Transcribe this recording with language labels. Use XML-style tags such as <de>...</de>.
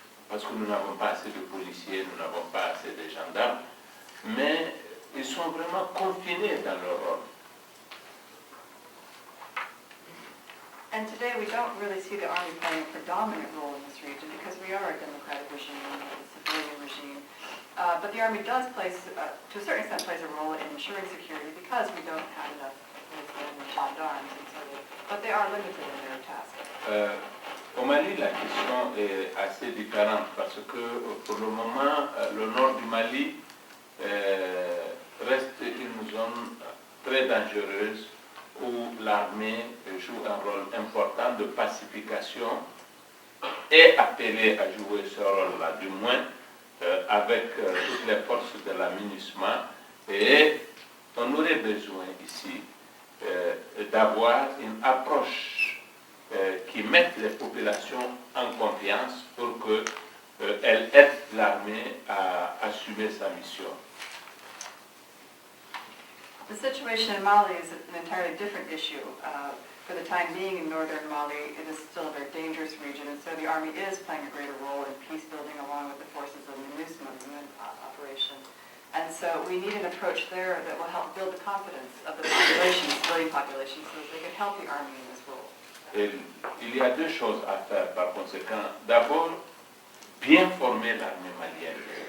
<fr>parce que nous n'avons pas assez de policiers, nous n'avons pas assez de gendarmes, mais ils sont vraiment confinés dans leur rôle.</fr> <en>And today we don't really see the army playing a predominant role in this region because we are a democratic regime, a civilian regime. But the army does play, to a certain extent, plays a role in ensuring security because we don't have enough policemen and gendarmes, and so but they are limited in their task.</en> <fr>Au Mali, la question est assez différente parce que pour le moment, le nord du Mali reste une zone très dangereuse où l'armée joue un rôle important de pacification, est appelée à jouer ce rôle-là, du moins avec toutes les forces de la MINUSMA, et on aurait besoin ici d'avoir une approche qui mette les populations en confiance pour qu'elles aident l'armée à assumer sa mission.</fr> <en>The situation in Mali is an entirely different issue. For the time being in northern Mali, it is still a very dangerous region, and so the Army is playing a greater role in peace building along with the forces of the MINUSMA, the UN operation. And so we need an approach there that will help build the confidence of the population, civilian population, so that they can help the Army in this role.</en> <fr>Et il y a deux choses à faire par conséquent. D'abord, bien former l'armée malienne.</fr>